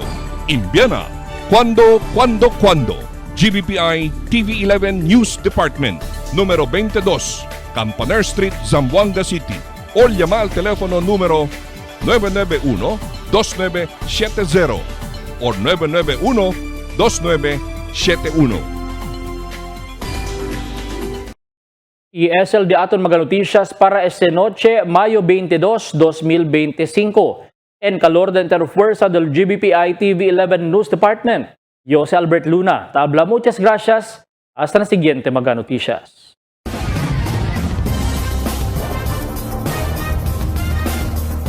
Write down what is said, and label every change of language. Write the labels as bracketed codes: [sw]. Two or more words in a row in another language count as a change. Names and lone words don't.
[cbk] Envíana cuando. GBPI TV11 News Department, número 22, Campaner Street, Zamboanga City. O llama al teléfono número 991-2970 o 991-2971. Y es el de aton mga noticias para esta noche, Mayo 22, 2025. En calor de interfuerza del GBPI TV11 News Department. Yo si Albert Luna. Tabla, muchas gracias. Hasta na siguiente mga noticias.